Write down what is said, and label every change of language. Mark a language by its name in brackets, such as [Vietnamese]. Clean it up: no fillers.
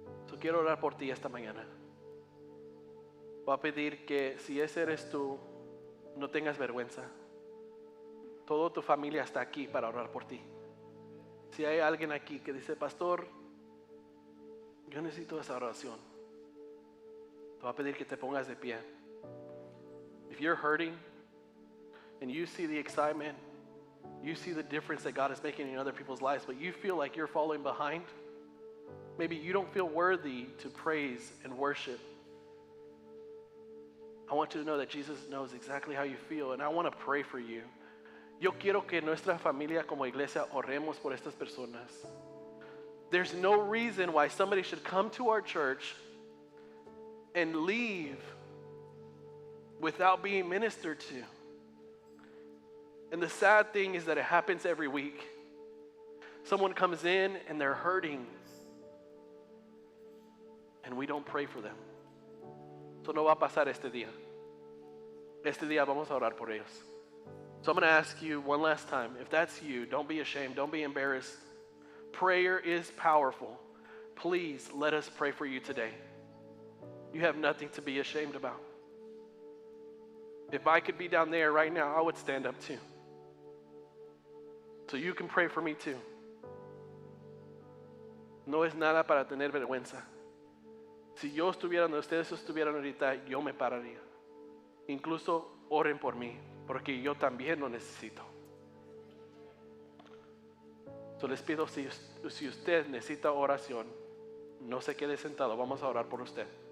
[Spanish] Yo quiero orar por ti esta mañana. Voy a pedir que si ese eres tú, no tengas vergüenza. Toda tu familia está aquí para orar por ti. Si hay alguien aquí que dice, pastor, yo necesito esa oración, te voy a pedir que te pongas de pie. [English] If you're hurting and you see the excitement, you see the difference that God is making in other people's lives, but you feel like you're falling behind, maybe you don't feel worthy to praise and worship, I want you to know that Jesus knows exactly how you feel, and I want to pray for you. [Spanish] Yo quiero que nuestra familia como iglesia oremos por estas personas. [English] There's no reason why somebody should come to our church and leave without being ministered to. And the sad thing is that it happens every week. Someone comes in and they're hurting, and we don't pray for them. Eso no va a pasar este día. Este día vamos a orar por ellos. So I'm going to ask you one last time, if that's you, don't be ashamed, don't be embarrassed. Prayer is powerful. Please let us pray for you today. You have nothing to be ashamed about. If I could be down there right now, I would stand up too. So you can pray for me too. [Spanish] No es nada para tener vergüenza. Si yo estuviera donde ustedes estuvieran ahorita, yo me pararía. Incluso oren por mí, porque yo también lo necesito. So les pido, si usted necesita oración, no se quede sentado, vamos a orar por usted.